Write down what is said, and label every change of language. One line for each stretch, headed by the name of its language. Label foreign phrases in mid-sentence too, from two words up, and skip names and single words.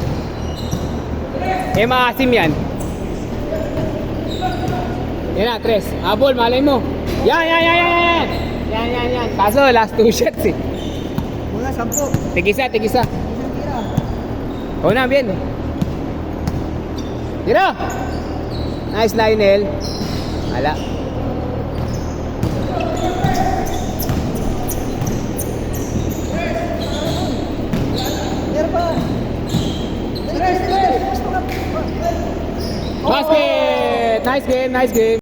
Filipino: Eh, maasim yan. Yan na, Tres. Abol, malay mo. Yan, yan, yan, yan, yan. Yan, yan, yan. Kaso,
English: last 2 shots
Filipino: eh. Mga 10. Tigisa, tigisa. Isang tira. Oo na, bien. Tira! Nice, Lionel. Ala. Meron pa. Tres, tres. Basket!
English: Nice game, nice game.